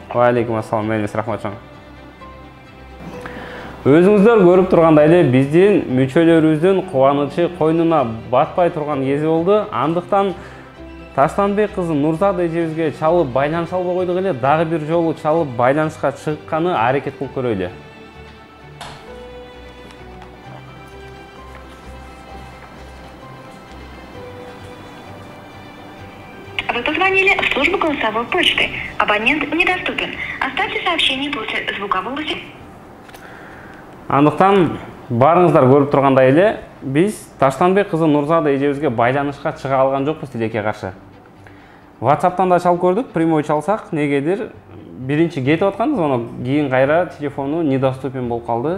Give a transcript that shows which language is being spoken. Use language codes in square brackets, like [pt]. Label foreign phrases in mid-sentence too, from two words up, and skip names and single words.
[ky] Ва алейкум ассалам, Мелис, рахмат чоң. Өзүңүздөр көрүп тургандай эле биздин мүчөлөрүбүздүн кубанычы койнуна батпай турган кези болду. Андыктан Таштанбек кызы Нурзада эжебизге чалып байланыша албай койдук эле, дагы бир жолу чалып байланышка чыкканы аракет кылып көрөйлү. [ru] Вы позвонили в службу голосовой почты. Абонент недоступен. Оставьте сообщение после звукового сигнала. [ky] Андыктан барыңыздар көрүп тургандай эле, биз Таштанбек кызы Нурзада эжебизге байланышка чыга алган жокпуз тилекке каршы. WhatsApp'tan да чалып көрдүк, прямой чалсак, негедир биринчи кетип аткан звонок, кийин кайра телефону недоступен болуп калды.